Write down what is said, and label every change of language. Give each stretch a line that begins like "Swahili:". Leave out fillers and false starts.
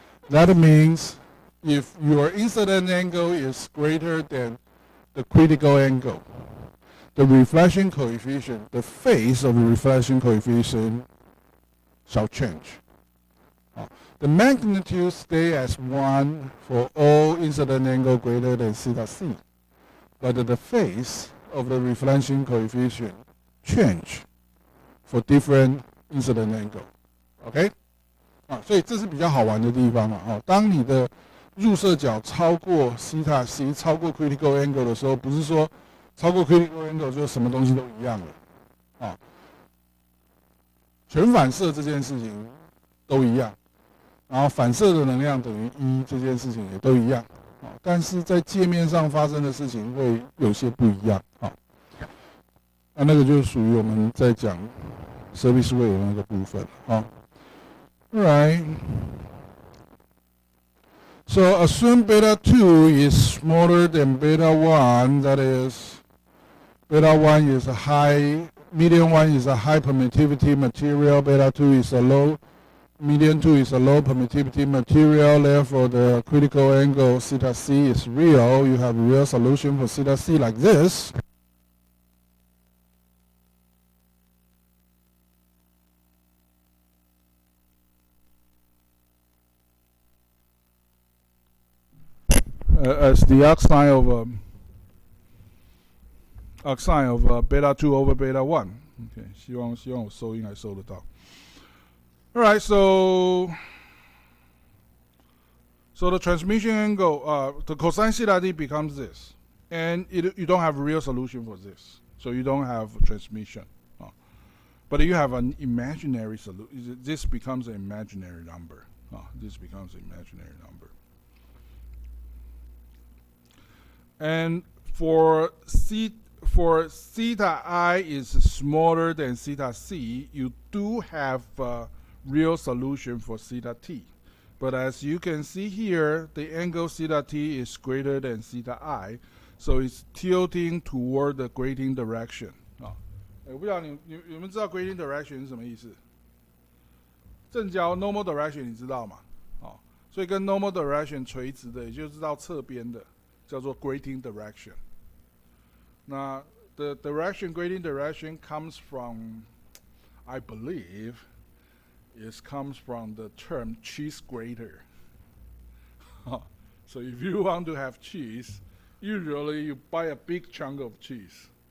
English: That means if your incident angle is greater than the critical angle, the reflection coefficient, the phase of the reflection coefficient shall change. The magnitude stays as 1 for all incident angle greater than theta c, but the phase of the reflection coefficient change for different incident angle. OK?
Chinese: 所以这是比较好玩的地方啊。当你的入射角超过西塔 c 超过 critical angle 的时候，不是说超过 critical angle 就什么东西都一样了啊。全反射这件事情都一样，然后反射的能量等于1这件事情也都一样啊，但是在界面上发生的事情会有些不一样啊。那个就属于我们在讲 surface wave 的那个部分啊。
English: Alright. So assume beta 2 is smaller than beta 1. That is, beta 1 is a high, medium 1 is a high permittivity material. Beta 2 is a low, medium 2 is a low permittivity material. Therefore, the critical angle theta c is real. You have a real solution for theta c like this. As the arcsine of beta 2 over beta 1.
Chinese: Okay, 希望我收音还收得到。
English: All right, so the transmission angle, the cosine theta d becomes this, and you don't have a real solution for this, so you don't have transmission. But you have an imaginary solution. This becomes an imaginary number. This becomes an imaginary number. And for theta I is smaller than theta c, you do have a real solution for theta t. But as you can see here, the angle theta t is greater than theta I, so it's tilting toward the grating direction.
Chinese: 我不知道你们知道 grating direction 是什么意思？正交 normal direction 你知道吗？所以跟 normal direction 垂直的，也就是到侧边的，叫做 grating direction。
English: 那 the direction grating direction comes from, I believe, it comes from the term cheese grater. So if you want to have cheese, usually you buy a big chunk of cheese.